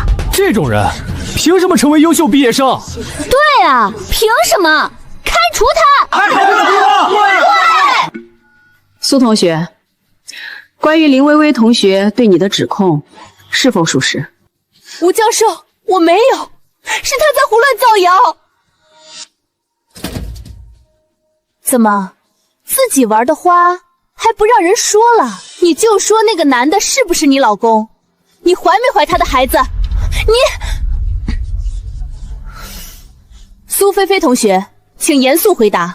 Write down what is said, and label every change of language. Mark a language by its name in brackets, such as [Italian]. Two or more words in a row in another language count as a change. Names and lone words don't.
[Chinese] 這種人憑什麼成為優秀畢業生？對啊，憑什麼？開除她！對！蘇同學，關於林薇薇同學對你的指控是否屬實？吳教授，我沒有，是他在胡亂造謠。怎麼，自己玩的花還不讓人說了？你就說那個男的是不是你老公？你懷沒懷他的孩子？你蘇菲菲同學，請嚴肅回答。